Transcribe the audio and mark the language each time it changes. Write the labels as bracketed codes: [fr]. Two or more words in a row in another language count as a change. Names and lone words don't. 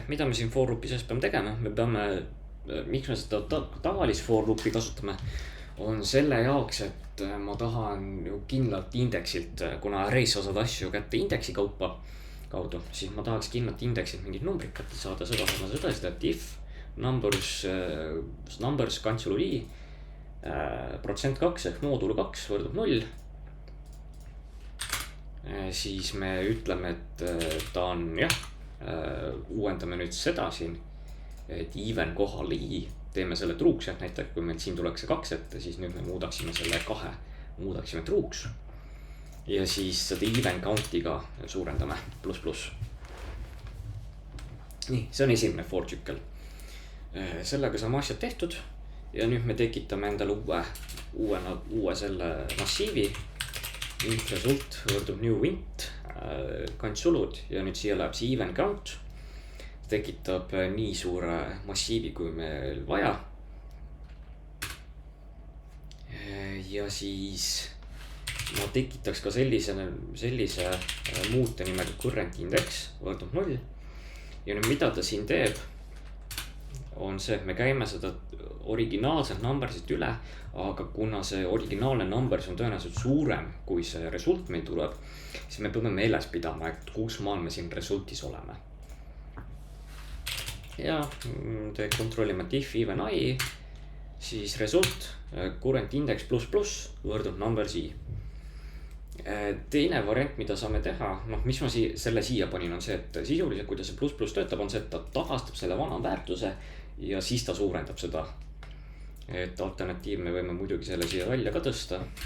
[et] Mida me siin for loopi sees peame tegema? Me peame, miks me seda tavalist for loopi kasutame, on selle jaoks, et ma tahan ju kindlalt indeksilt, kuna arrays osad asju kätte indeksi kaudu, siis ma tahaks kindlalt indeksilt mingid numbrid kätte saada, seda seda, et if [en] numbers cancel I [et] %2 ehk moodul 2 võrdub 0, siis me ütleme, et ta on uuendame nüüd seda siin, et even kohal I teeme selle truuks, et näiteks kui meil siin tuleks see 2 ette, siis nüüd me muudaksime selle 2, muudaksime truuks ja siis seda [en] even count'iga [et] suurendame ++. Nii, see on esimene for tsükkel. Sellega saame asjad tehtud ja nüüd me tekitame endale uue selle massiivi. [en] Int result [et] võrdub [en] new int, [et] kantsulud ja nüüd siia läheb see [en] even count. [et] Tekitab nii suure massiivi, kui meil vaja. Ja siis ma tekitaks ka sellise muute nimega [en] current index [et] võrdub 0. Ja nüüd mida ta siin teeb, on see, et me käime seda originaalset numbersit üle, aga kuna see originaalne numbers on tõenäoliselt suurem, kui see result meil tuleb, siis me peame meeles pidama, et kus maal me siin resultis oleme. Ja te kontrollime [en] if even I, [et] siis result, [en] current index [et] pluss võrdub [en] numbers I. [et] Teine variant, mida saame teha, mis ma selle siia panin, on see, et sisuliselt, kui ta see pluss töötab, on see, et ta tagastab selle vana väärtuse ja siis ta suurendab seda. Et alternatiiv me võime muidugi selle siia välja ka tõsta.